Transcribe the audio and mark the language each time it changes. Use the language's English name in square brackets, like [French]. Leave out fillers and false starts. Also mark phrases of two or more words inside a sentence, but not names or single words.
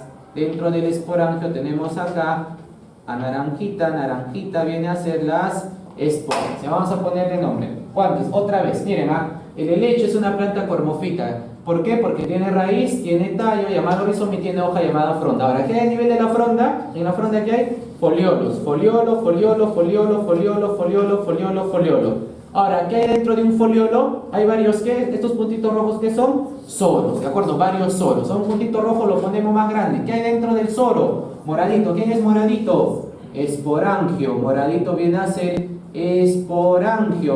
[Spanish] Dentro del esporangio tenemos acá a naranjita. Naranjita viene a ser las esporas. Ya vamos a ponerle nombre. ¿Cuántos? Otra vez. Miren, el helecho es una planta cormofita. ¿Por qué? Porque tiene raíz, tiene tallo llamado rizoma y tiene hoja llamada fronda. Ahora, ¿qué hay a nivel de la fronda? En la fronda, ¿qué hay? Foliolos. Foliolo, foliolo, foliolo, foliolo, foliolo, foliolo, foliolo. Ahora, ¿qué hay dentro de un foliolo? Hay varios, ¿qué? Estos puntitos rojos, ¿qué son? Soros, ¿de acuerdo? Varios soros. A un puntito rojo lo ponemos más grande. ¿Qué hay dentro del soro? Moradito. ¿Quién es moradito? Esporangio. Moradito viene a ser esporangio.